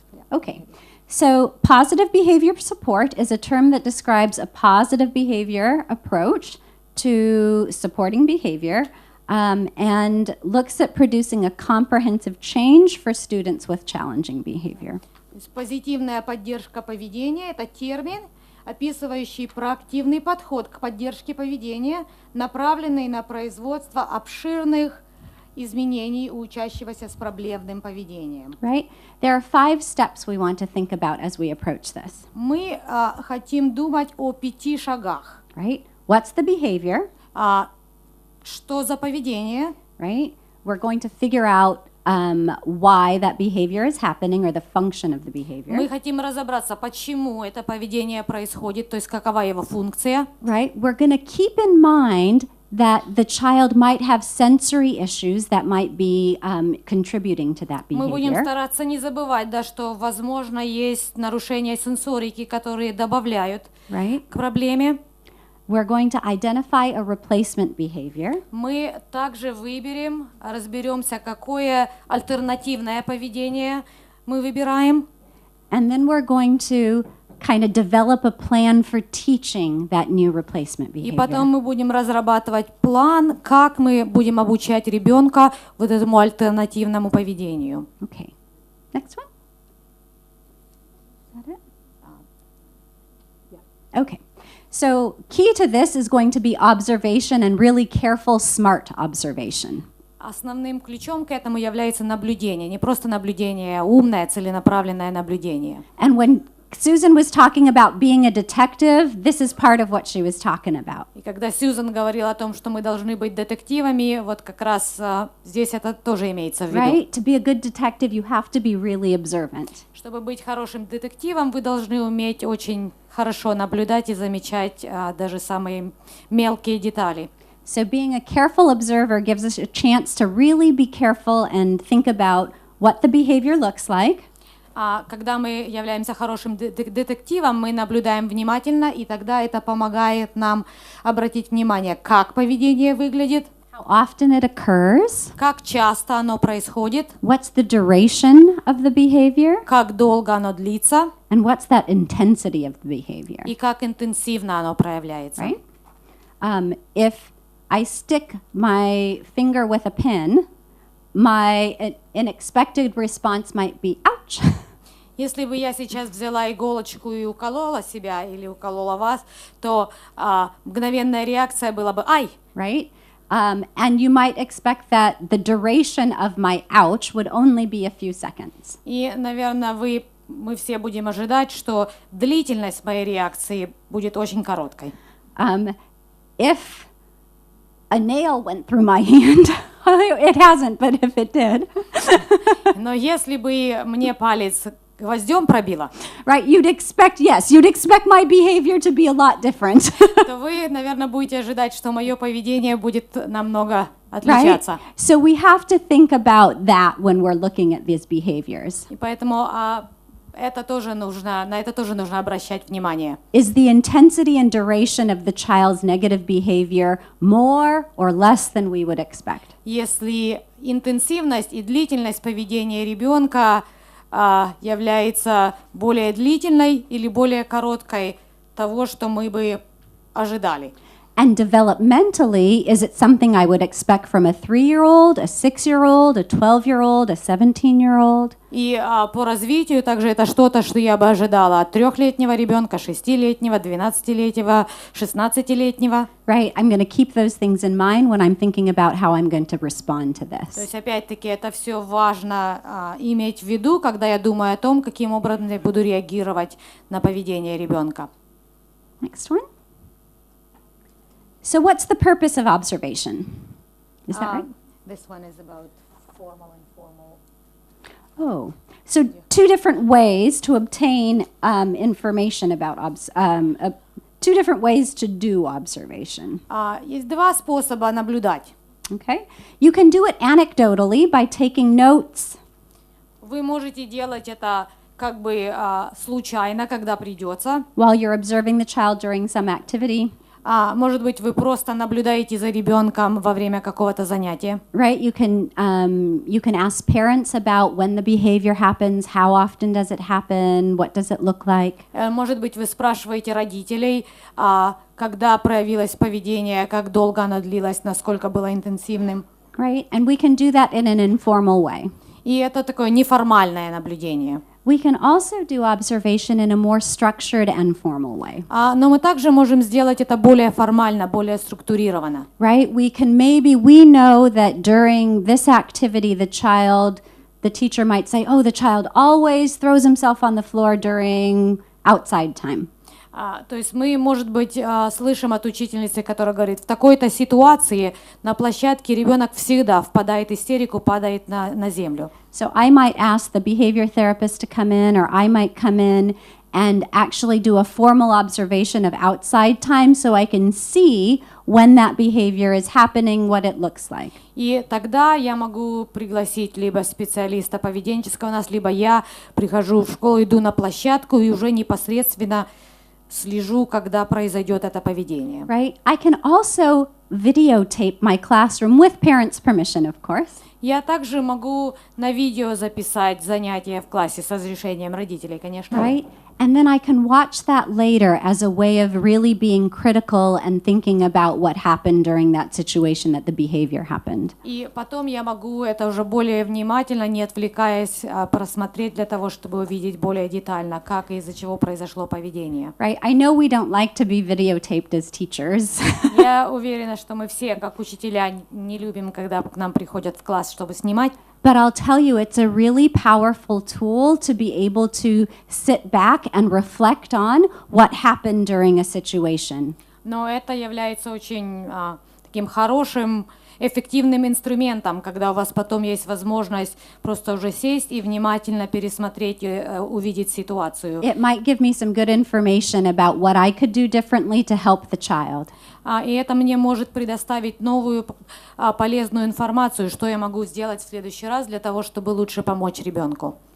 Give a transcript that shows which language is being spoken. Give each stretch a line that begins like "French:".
English: Okay, so positive behavior support is a term that describes a positive behavior approach to supporting behavior and looks at producing a comprehensive change for students with challenging behavior.
Russian: Позитивная поддержка поведения – это термин, описывающий проактивный подход к поддержке поведения, направленный на производство обширных изменений у учащегося с проблемным поведением.
English: Right? There are 5 steps we want to think about as we approach this.
Russian: Мы хотим думать о 5 шагах.
English: Right? What's the behavior?
Russian: Что за поведение?
English: Right? We're going to figure out why that behavior is happening or the function of the behavior.
Russian: Мы хотим разобраться, почему это поведение происходит, то есть какова его функция.
English: Right? We're going to keep in mind that the child might have sensory issues that might be contributing to that behavior.
Russian: Мы будем стараться не забывать, да, что, возможно, есть нарушения сенсорики, которые добавляют к проблеме.
English: We're going to identify a replacement behavior.
Russian: Мы также разберемся, какое альтернативное поведение мы выбираем.
English: And then we're going to kind of develop a plan for teaching that new replacement behavior.
Russian: И потом мы будем разрабатывать план, как мы будем обучать ребенка вот этому альтернативному поведению.
English: Okay. Next one. Is that it? Yeah. Okay. So key to this is going to be observation and really careful, smart observation.
Russian: Основным ключом к этому является наблюдение, не просто наблюдение, умное, целенаправленное наблюдение.
English: And when Susan was talking about being a detective, this is part of what she was talking about.
Russian: И когда Сьюзан говорила о том, что мы должны быть детективами, вот как раз здесь это тоже имеется в виду.
English: Right? To be a good detective, you have to be really observant.
Russian: Чтобы быть хорошим детективом, вы должны уметь очень хорошо наблюдать и замечать даже самые мелкие детали.
English: So being a careful observer gives us a chance to really be careful and think about what the behavior looks like.
Russian: Когда мы являемся хорошим детективом, мы наблюдаем внимательно, и тогда это помогает нам обратить внимание, как поведение выглядит,
English: how often it occurs,
Russian: как часто оно происходит,
English: what's the duration of the behavior,
Russian: как долго оно длится,
English: and what's that intensity of the behavior.
Russian: и как интенсивно оно проявляется.
English: Right? If I stick my finger with a pin, my unexpected response might be, ouch.
Russian: Если бы я сейчас взяла иголочку и уколола себя или уколола вас, то мгновенная реакция была бы «ай».
English: Right? And you might expect that the duration of my ouch would only be a few seconds.
Russian: И, наверное, мы все будем ожидать, что длительность моей реакции будет очень короткой.
English: If a nail went through my hand, it hasn't, but if it did.
Russian: Но если бы мне палец гвоздем пробило,
English: right, you'd expect my behavior to be a lot different.
Russian: то вы, наверное, будете ожидать, что мое поведение будет намного отличаться.
English: Right? So we have to think about that when we're looking at these behaviors.
Russian: И поэтому это тоже нужно, на это тоже нужно обращать внимание.
English: Is the intensity and duration of the child's negative behavior more or less than we would expect?
Russian: Если интенсивность и длительность поведения ребенка является более длительной или более короткой того, что мы бы ожидали.
English: And developmentally, is it something I would expect from a 3-year-old, a 6-year-old, a 12-year-old, a 17-year-old?
Russian: И по развитию также это что-то, что я бы ожидала от 3-летнего ребенка, 6-летнего, 12-летнего, 16-летнего.
English: Right, I'm going to keep those things in mind when I'm thinking about how I'm going to respond to
Russian: То
English: this.
Russian: есть, опять-таки, это все важно иметь в виду, когда я думаю о том, каким образом я буду реагировать на поведение ребенка.
English: Next one. So what's the purpose of observation? Is that right? This one is about formal and informal. Oh, so two different ways to obtain information about, two different ways to do observation.
Russian: Есть два способа наблюдать.
English: Okay, you can do it anecdotally by taking notes.
Russian: Вы можете делать это как бы случайно, когда придется.
English: While you're observing the child during some activity.
Russian: Может быть, вы просто наблюдаете за ребенком во время какого-то занятия.
English: Right, you can ask parents about when the behavior happens, how often does it happen, what does it look like.
Russian: Может быть, вы спрашиваете родителей, когда проявилось поведение, как долго оно длилось, насколько было интенсивным.
English: Right, and we can do that in an informal way.
Russian: И это такое неформальное наблюдение.
English: We can also do observation in a more structured and formal way.
Russian: Но мы также можем сделать это более формально, более структурированно.
English: Right? We know that during this activity the teacher might say, oh, the child always throws himself on the floor during outside time.
Russian: То есть мы, может быть, слышим от учительницы, которая говорит, в такой-то ситуации на площадке ребенок всегда впадает в истерику, падает на землю.
English: So I might ask the behavior therapist to come in, or I might come in and actually do a formal observation of outside time so I can see when that behavior is happening, what it looks like.
Russian: И тогда я могу пригласить либо специалиста поведенческого у нас, либо я прихожу в школу, иду на площадку и уже непосредственно слежу, когда произойдет это поведение.
English: Right? I can also videotape my classroom with parents' permission, of course.
Russian: Я также могу на видео записать занятия в классе с разрешением родителей, конечно.
English: Right? And then I can watch that later as a way of really being critical and thinking about what happened during that situation that the behavior happened.
Russian: И потом я могу это уже более внимательно, не отвлекаясь, просмотреть для того, чтобы увидеть более детально, как и из-за чего произошло поведение.
English: Right? I know we don't like to be videotaped as teachers.
Russian: Я уверена, что мы все, как учителя, не любим, когда к нам приходят в класс, чтобы снимать.
English: But I'll tell you, it's a really powerful tool to be able to sit back and reflect on what happened during a situation.
Russian: Но это является очень таким хорошим, эффективным инструментом, когда у вас потом есть возможность просто уже сесть и внимательно пересмотреть и увидеть ситуацию.
English: It might give me some good information about what I could do differently to help the child.
Russian: И это мне может предоставить новую полезную информацию, что я могу сделать в следующий раз для того, чтобы лучше помочь ребенку.